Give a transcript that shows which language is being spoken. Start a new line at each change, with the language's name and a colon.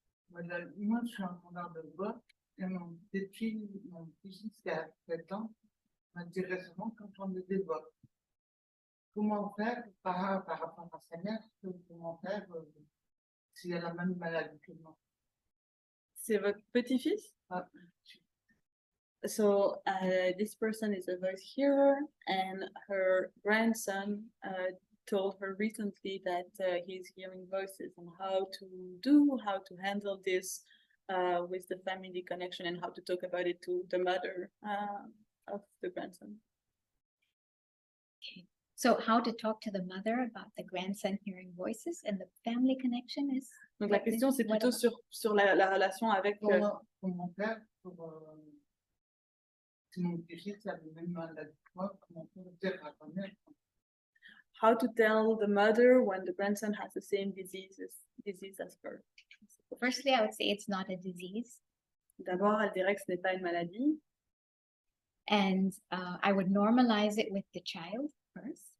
French: Moi, je suis en train de voix et mon petit-fils qui a 7 ans m'a dit récemment qu'entendre des voix. Comment faire par rapport à sa mère? Comment faire s'il a la même maladie que moi? C'est votre petit-fils?
English: So this person is a voice hearer and her grandson told her recently that he's hearing voices and how to handle this with the family connection and how to talk about it to the mother of the grandson. Okay. So how to talk to the mother about the grandson hearing voices and the family connection is?
French: Donc la question c'est plutôt sur la relation avec Comment faire si mon petit-fils a le même maladie que moi, comment dire à ta mère?
English: how to tell the mother when the grandson has the same disease as her. Firstly, I would say it's not a disease.
French: D'abord, elle dirait que ce n'est pas une maladie.
English: And I would normalize it with the child first.